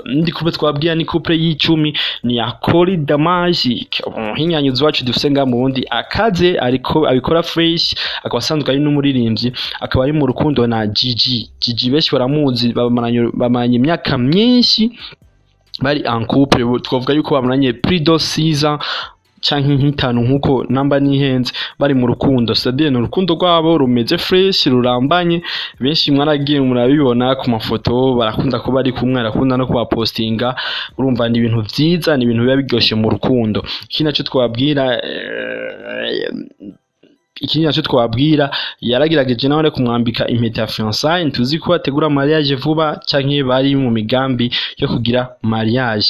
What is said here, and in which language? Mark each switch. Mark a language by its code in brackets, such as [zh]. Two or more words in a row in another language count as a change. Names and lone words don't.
[rn] Ndi couple twabwiye ni couple y'icumi, ni ya Kori Magic, umuhinyanyuzi wacu dufise ngaha mu Burundi akaze, ariko abikora fresh, akaba asanzwe ari n'umuririmbyi, akaba ari mu rukundo na Gigi. Benshi baramuzi, bamaranye imyaka myinshi bari [fr] en couple, [rn] twavuga yuko bamaranye [fr] plus de 6 ans [rn] canke nk'itanu nkuko namba nihenze bari mu rukundo. C'est-à-dire no rukundo rwabo rumeze fresh, rurambanye. Benshi mwaragiye murabibona ku mafoto, barakunda ko bari kumwe, arakunda no kuba postinga. Urumva ni ibintu vyiza, ni ibintu biba biryoshe mu rukundo. Ikindi naco twabwira, yaragerageje nawe kumwambika impeta ya fiançailles, ntuzi ko ategura mariage vuba canke bari mu migambi yo kugira mariage.